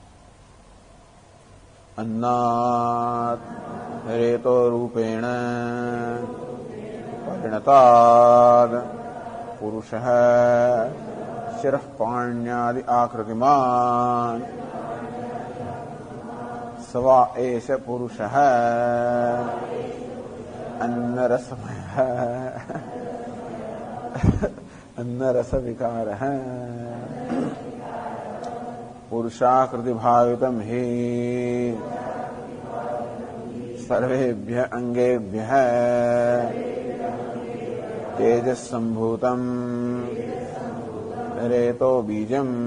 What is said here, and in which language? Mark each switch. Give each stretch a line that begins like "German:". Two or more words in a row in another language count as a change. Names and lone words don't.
Sanskrit: અન્નાત રેતો રૂપેણ પરિણતાદ પુરુષ શિરઃ પાણ્યાદિ આકૃતિમાન સવા એષ પુરુષ અન્નરસમય.
Hindi: अन्न रस विकार है।
Sanskrit: पुरुषाकृति भावितम ही सर्वेभ्य अंगेभ्य तेजस संभूतम रेतो बीजम